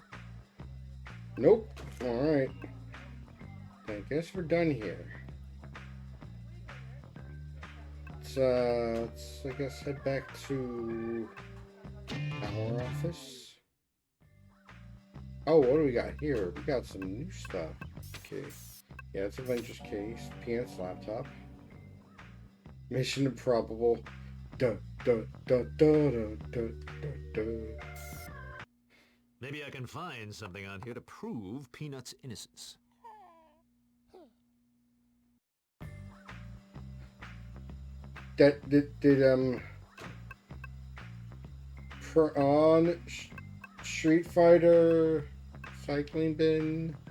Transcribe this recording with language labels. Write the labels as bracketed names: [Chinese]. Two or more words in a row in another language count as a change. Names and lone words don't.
[English] Nope. Alright. I guess we're done here. Let's I guess head back to our office. Oh, what do we got here? We got some new stuff. Okay. Yeah, it's Avengers case. Peanut's laptop. Mission Improbable. Duh, duh, duh, duh, duh, duh, duh, duh. Maybe I can find something on here to prove Peanut's innocence. That did Prawn Street Fighter Cycling Bin.